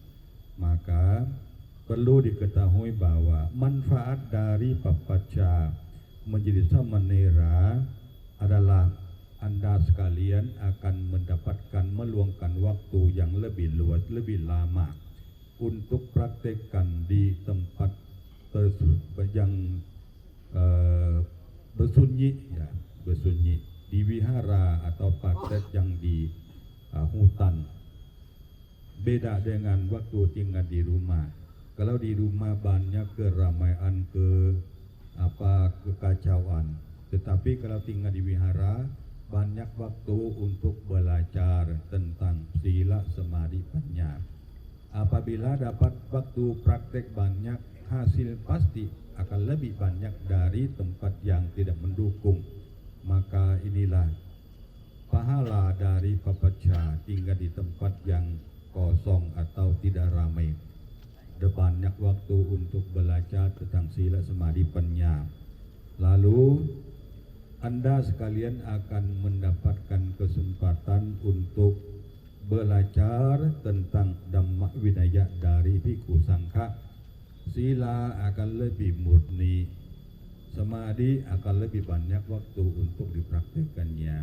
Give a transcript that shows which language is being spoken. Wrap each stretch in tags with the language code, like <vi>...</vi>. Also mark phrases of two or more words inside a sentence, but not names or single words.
<id>Maka perlu diketahui bahwa manfaat dari papacca menjadi samanera adalah Anda sekalian akan mendapatkan meluangkan waktu yang lebih luas, lebih lama untuk praktekkan di tempat yang bersunyi, di wihara atau praktek yang di hutan. Beda dengan waktu tinggal di rumah. Kalau di rumah banyak keramaian, kekacauan. Tetapi kalau tinggal di wihara banyak waktu untuk belajar tentang sila, samadhi, panya. Apabila dapat waktu praktek banyak, hasil pasti akan lebih banyak dari tempat yang tidak mendukung. Maka inilah pahala dari papacca tinggal di tempat yang kosong atau tidak ramai. Ada banyak waktu untuk belajar tentang sila, samadhi, panya. Lalu Anda sekalian akan mendapatkan kesempatan untuk belajar tentang Dhamma Vinaya dari Bhikkhu Sangha. Sila akan lebih murni, samadhi akan lebih banyak waktu untuk dipraktikkannya.</id>